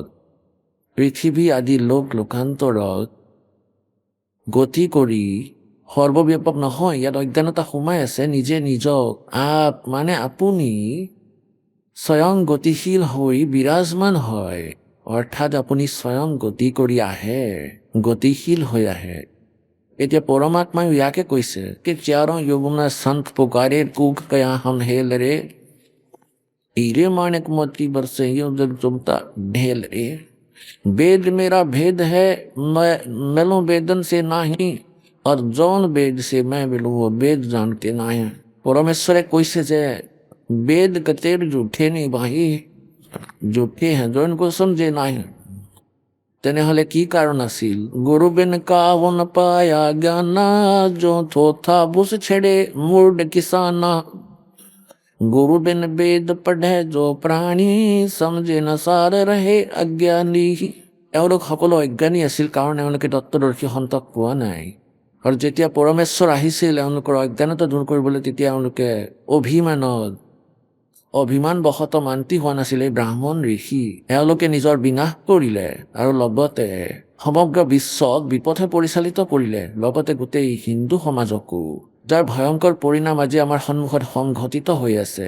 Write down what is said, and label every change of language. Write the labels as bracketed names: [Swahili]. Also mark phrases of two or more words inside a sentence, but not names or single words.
[Assamese] পৃথিৱী আদি লোকান্তৰত গতি কৰি সৰ্বব্যাপক নহয়, ইয়াত অজ্ঞানতা সোমাই আছে। নিজে নিজক মানে আপুনি স্বয়ং গতিশীল হৈ বিৰাজমান হয়, অৰ্থাৎ আপুনি স্বয়ং গতি কৰি আহে, গতিশীল হৈ আহে। এতিয়া পৰমাত্মাই ইয়াকে কৈছে [Hindi] कि चारों युगों में संत पुकारे कूक कया हम हेल रे हीरे माणिक मोती बरसे जग चुमता ढेल रे। वेद मेरा भेद है, मैं मिलूं वेदन से नहीं, और जौन वेद से मैं मिलूं वो वेद जानते नहीं। [Assamese] পৰমেশ্বৰে কৈছে যে [Hindi] वेद कतेर झूठे नहीं भाई, झूठे हैं जो इनको समझे नहीं। [Assamese] তেনেহলে কি কাৰণ আছিল? [Hindi] गुरु बिन कावन पाया ज्ञाना, जो थोथा बुस छेड़े मूड किसाना। गुरु बिन वेद पढ़े जो प्राणी, समझे न सार रहे अज्ञानी। [Assamese] এওঁলোক সকলো অজ্ঞানী আছিল কাৰণ এওঁলোকে তত্ত্বদৰ্শী সন্তক পোৱা নাই। আৰু যেতিয়া পৰমেশ্বৰ আহিছিল এওঁলোকৰ অজ্ঞানতা দূৰ কৰিবলৈ, তেতিয়া এওঁলোকে অভিমান বশত মান্তি হোৱা নাছিল। এই ব্ৰাহ্মণ ঋষি এওঁলোকে নিজৰ বিনাশ কৰিলে আৰু লগতে সমগ্ৰ বিশ্বক বিপথে পৰিচালিত কৰিলে, লগতে গোটেই হিন্দু সমাজকো, যাৰ ভয়ংকৰ পৰিণাম আজি আমাৰ সন্মুখত সংঘটিত হৈ আছে।